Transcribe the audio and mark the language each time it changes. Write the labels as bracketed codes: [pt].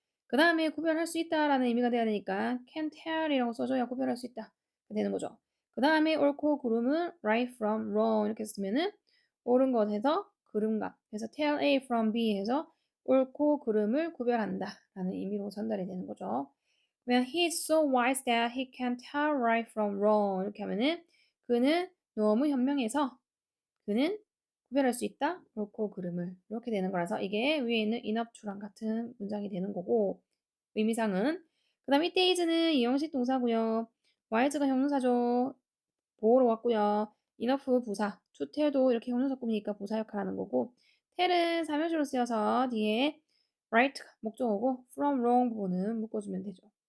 [ko] 그 다음에 구별할 수 있다라는 의미가 돼야 되니까 can tell 이라고 써줘야 구별할 수 있다 되는 거죠. 그 다음에 옳고 그름은 right from wrong 이렇게 쓰면은 옳은 것에서 그름과 그래서 tell A from B 해서 옳고 그름을 구별한다 라는 의미로 전달이 되는 거죠. [en] 그러면 he is so wise that he can tell right from wrong 이렇게 하면은 그는 너무 현명해서 그는 구별할 수 있다. [ko] 옳고 그름을 이렇게 되는 거라서 이게 위에 있는 enough to 랑 같은 문장이 되는 거고 의미상은 그 다음 이때 is는 이형식 동사고요. was가 형용사죠. 보호로 왔고요. enough 부사, to tell도 이렇게 형용사 꾸미니까 부사 역할하는 거고 tell은 삼형식으로 쓰여서 뒤에 right 목적어고 from wrong 부분은 묶어주면 되죠.